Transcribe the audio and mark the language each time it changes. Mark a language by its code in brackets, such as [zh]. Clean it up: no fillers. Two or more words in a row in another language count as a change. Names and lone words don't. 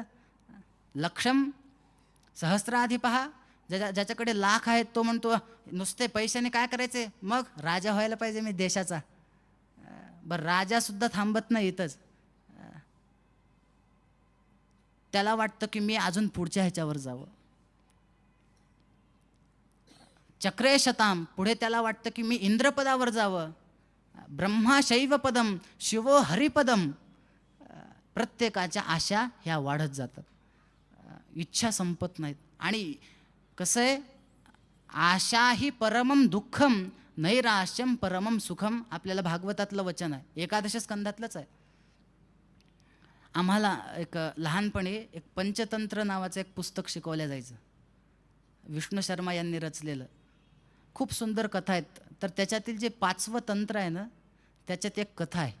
[sa] लक्षं सहस्राधिपः, [mr] ज्याच्याकडे लाख आहेत तो म्हणतो नुसते पैशाने काय करायचे, मग राजा व्हायला पाहिजे मी देशाचा. बरं, राजासुद्धा थांबत नाही इथंच. त्याला वाटतं की मी अजून पुढच्या ह्याच्यावर जावं. [sa] चक्रे शताम, [mr] पुढे त्याला वाटतं की मी इंद्रपदावर जावं. [sa] ब्रह्मा शैवपदम शिवो हरिपदम. [mr] प्रत्येकाच्या आशा ह्या वाढत जातात, इच्छा संपत नाहीत. आणि कसं आहे, [sa] आशा ही परमम दुःखम नैराश्यम परमम सुखम. [mr] आपल्याला भागवतातलं वचन आहे, एकादश स्कंधातलंच आहे. आम्हाला एक लहानपणी एक पंचतंत्र नावाचं एक पुस्तक शिकवलं जायचं, विष्णू शर्मा यांनी रचलेलं. खूप सुंदर कथा आहेत. तर त्याच्यातील जे 5वं तंत्र आहे ना, त्याच्यात एक कथा आहे.